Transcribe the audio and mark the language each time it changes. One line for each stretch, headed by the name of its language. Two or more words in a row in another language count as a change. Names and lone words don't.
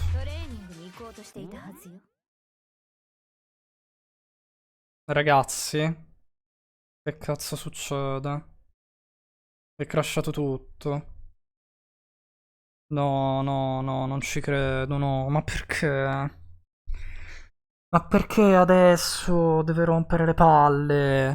Japanese: トレーニングに行こうとしていたはずよ。
Italian: Ragazzi, che cazzo succede? È crashato tutto. No, no, no, non ci credo, no. Ma perché? Ma perché adesso deve rompere le palle?